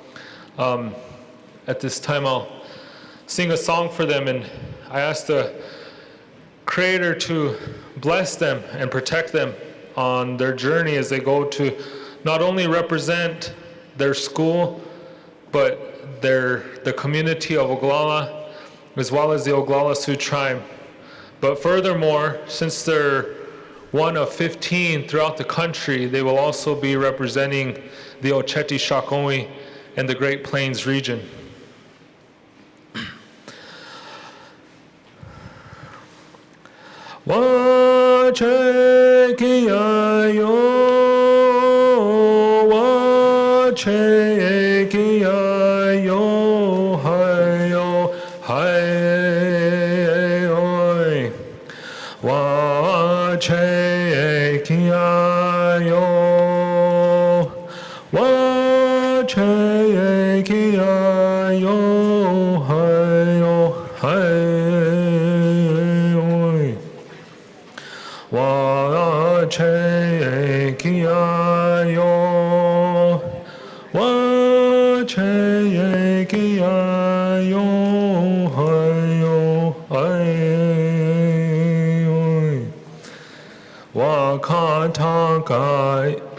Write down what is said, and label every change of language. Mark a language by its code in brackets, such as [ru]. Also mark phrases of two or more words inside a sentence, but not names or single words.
[en] At this time, I'll sing a song for them, and I ask the Creator to bless them and protect them on their journey as they go to not only represent their school, but the community of Oglala, as well as the Oglala Sioux tribe. But furthermore, since they're one of 15 throughout the country, they will also be representing the Oceti Sakowin and the Great Plains region. Wachekiayo, wachekiayo, hayo, hayo, wachekiayo, wachekiayo, hayo, hayo. ye kia yo wa che ye kia yo hai yo hai wa ka ta kai